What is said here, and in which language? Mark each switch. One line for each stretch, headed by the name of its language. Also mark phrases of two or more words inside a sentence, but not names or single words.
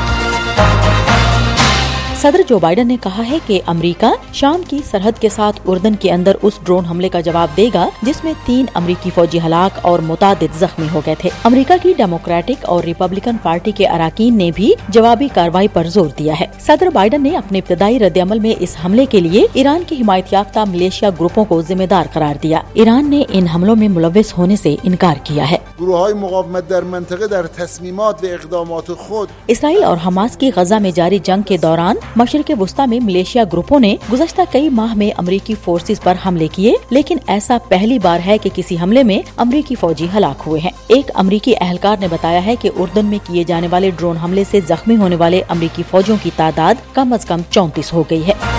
Urdu: صدر جو بائیڈن نے کہا ہے کہ امریکہ شام کی سرحد کے ساتھ اردن کے اندر اس ڈرون حملے کا جواب دے گا جس میں 3 امریکی فوجی ہلاک اور متعدد زخمی ہو گئے تھے۔ امریکہ کی ڈیموکریٹک اور ریپبلکن پارٹی کے اراکین نے بھی جوابی کارروائی پر زور دیا ہے۔ صدر بائیڈن نے اپنے ابتدائی رد عمل میں اس حملے کے لیے ایران کی حمایت یافتہ ملیشیا گروپوں کو ذمہ دار قرار دیا۔ ایران نے ان حملوں میں ملوث ہونے سے انکار کیا ہے۔
Persian: گروه‌های مقاومت در منطقه در تصمیمات و اقدامات خود
Urdu: اسرائیل اور حماس کی غزہ میں جاری جنگ کے دوران مشرق وسطی میں ملیشیا گروپوں نے گزشتہ کئی ماہ میں امریکی فورسز پر حملے کیے، لیکن ایسا پہلی بار ہے کہ کسی حملے میں امریکی فوجی ہلاک ہوئے ہیں۔ ایک امریکی اہلکار نے بتایا ہے کہ اردن میں کیے جانے والے ڈرون حملے سے زخمی ہونے والے امریکی فوجیوں کی تعداد کم از کم 34 ہو گئی ہے۔